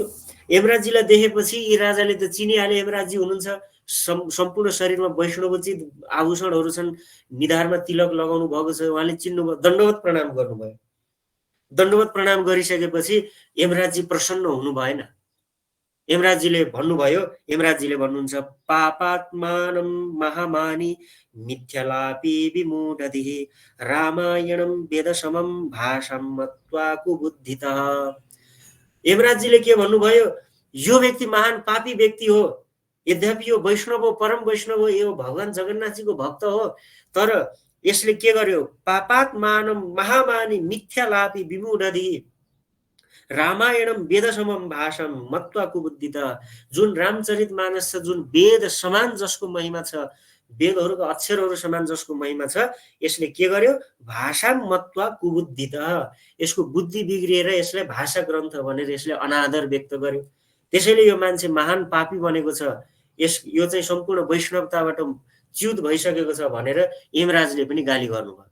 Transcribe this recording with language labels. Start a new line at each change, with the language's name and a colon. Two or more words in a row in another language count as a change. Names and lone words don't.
Nepali: यमराजीलाई देखेपछि यी राजाले त चिनिहाले यमराजी हुनुहुन्छ। सम्पूर्ण शरीरमा वैष्णवोचित आभूषणहरू छन्, निधारमा तिलक लगाउनु भएको छ। उहाँले चिन्नुभयो, दण्डवत प्रणाम गर्नुभयो। दण्डवत प्रणाम गरिसकेपछि यमराजी प्रसन्न हुनु भएन। यमराजीले भन्नुभयो, यमराजीले भन्नुहुन्छ,
Sanskrit: पापात्मानं महामानी मिथ्यालापी विमूढधिः रामायणं वेदसमं भाषं मत्वा कुबुद्धितः।
Nepali: यमराजीले के भन्नुभयो, यो व्यक्ति महान पापी व्यक्ति हो, यद्यपि यो वैष्णव हो, परम वैष्णव हो, यो भगवान जगन्नाथजीको भक्त हो, तर यसले के गर्यो,
Sanskrit: पापात्मानं महामानी मिथ्यालापी विमूढधिः रामायणम वेदसमम भाषम मत्वा कुबुद्धितः।
Nepali: जुन रामचरितमानस छ, जुन वेद समान जसको महिमा छ, वेदहरूको अक्षरहरू समान जसको महिमा छ, यसले के गर्यो,
Sanskrit: भाषा मत्वा कुबुद्धितः।
Nepali: यसको बुद्धि बिग्रिएर यसलाई भाषा ग्रन्थ भनेर यसले अनादर व्यक्त गर्यो। त्यसैले यो मान्छे महान पापी बनेको छ, यो चाहिँ सम्पूर्ण वैष्णवताबाट च्युत भइसकेको छ भनेर यमराजले पनि गाली गर्नुभयो।